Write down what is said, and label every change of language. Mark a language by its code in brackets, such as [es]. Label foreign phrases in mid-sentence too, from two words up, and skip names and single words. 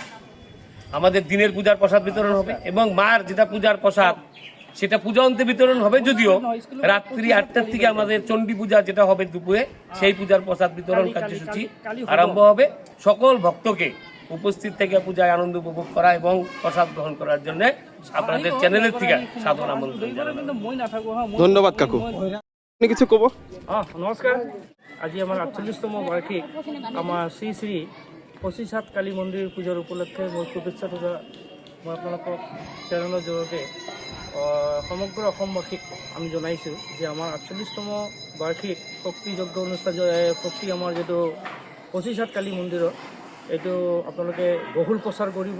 [bn] আমাদের দিনের পূজার প্রসাদ বিতরণ হবে এবং মার যেটা পূজার প্রসাদ সেটা পূজা অন্তে বিতরণ হবে, যদিও রাত্রি 8টার থেকে আমাদের চণ্ডী পূজা যেটা হবে দুপুরে, সেই পূজার প্রসাদ বিতরণ কার্যসূচি আরম্ভ হবে। সকল ভক্তকে উপস্থিত থেকে পূজায় আনন্দ উপভোগ করা এবং প্রসাদ গ্রহণ করার জন্য আপনাদের চ্যানেলের থেকে সাধারণ আমন্ত্রণ। ধন্যবাদ কাকু। কিছু কব? [as] নমস্কাৰ। আজি আমাৰ 48তম বাৰ্ষিক আমাৰ শ্ৰী শ্ৰী 25 কালী মন্দিৰ পূজাৰ উপলক্ষে মই শুভেচ্ছা পূজা মই আপোনালোকক চেনেলৰ জৰিয়তে সমগ্ৰ অসমবাসীক আমি জনাইছোঁ যে আমাৰ 48তম বাৰ্ষিক শক্তি যজ্ঞ অনুষ্ঠান, শক্তি আমাৰ যিটো 25 কালী মন্দিৰৰ, এইটো আপোনালোকে বহুল প্ৰচাৰ কৰিব।